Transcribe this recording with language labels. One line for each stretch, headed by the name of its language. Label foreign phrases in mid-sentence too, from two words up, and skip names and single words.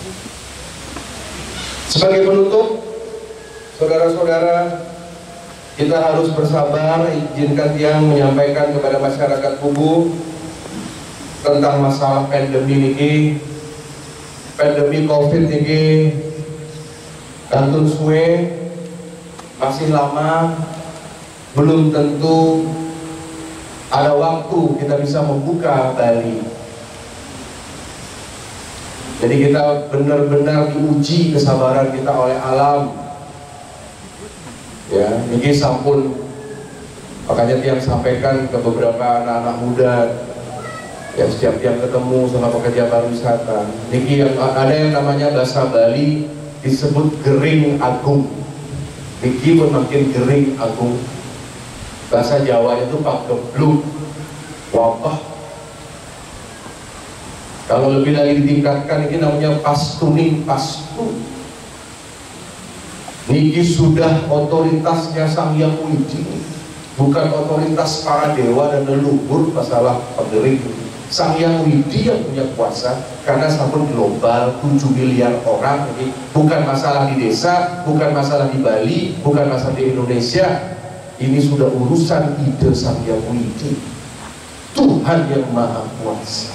Indonesian: Sebagai penutup, saudara-saudara, kita harus bersabar. Izinkan Tiang menyampaikan kepada masyarakat Kubu tentang masalah pandemi ini. Pandemi COVID ini
Balinese: kantun suwe
Indonesian: masih lama, belum tentu ada waktu kita bisa membuka Bali. Jadi kita benar-benar diuji kesabaran kita oleh alam. Ya, ini sampun makanya Tiang sampaikan ke beberapa anak-anak muda yang setiap yang ketemu sama pekerja pariwisata, niki yang ada yang namanya bahasa Bali disebut
Balinese: gering agung.
Indonesian: Niki pun makin
Balinese: gering agung.
Indonesian: Bahasa Jawa itu pagebluk, wabah. Kalau lebih lagi ditingkatkan, ini namanya
Balinese: pastuning pastu.
Indonesian: Niki sudah otoritasnya Sang Hyang Widi, bukan otoritas para dewa dan leluhur masalah pegering. Sang Hyang Widi yang punya kuasa, karena sampun global 7 miliar orang. Jadi bukan masalah di desa, bukan masalah di Bali, bukan masalah di Indonesia. Ini sudah urusan ide Sang Hyang Widi, Tuhan yang Maha Kuasa.